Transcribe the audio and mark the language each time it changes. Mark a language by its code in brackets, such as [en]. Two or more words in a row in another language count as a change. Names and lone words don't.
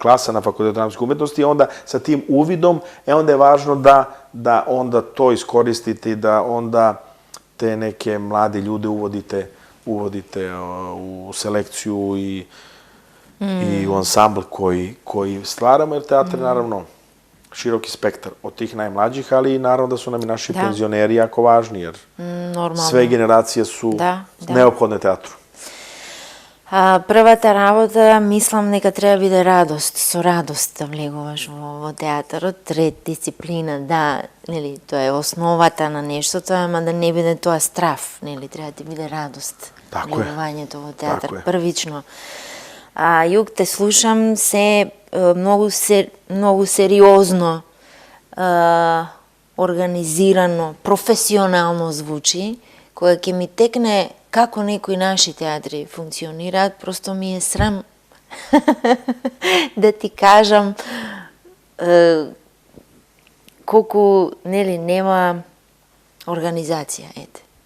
[sr] klasa na Fakultetu dramskih umetnosti, onda sa tim uvidom, onda je važno da onda to iskoristite i da onda te neke mlade ljude uvodite u selekciju i u ansambl koji stvaramo, jer teatr je naravno široki spektar od tih najmlađih, ali i naravno da su nam i naši penzioneri jako važni, jer sve generacije su neophodne teatru. [mk] Првата работа, мислам, нека треба биде радост, со радост да влегуваш во театарот, ред, дисциплина, да, нели, тоа е основата на нештото, ама да не биде тоа страф, нели, треба да ти биде радост. Влегувањето во театар, првично. Јук, те слушам, се многу сериозно, организирано, професионално звучи, која ќе ми текне како некои наши театри функционираат, просто ми е срам да ти кажам колку, нели, нема организација, ете.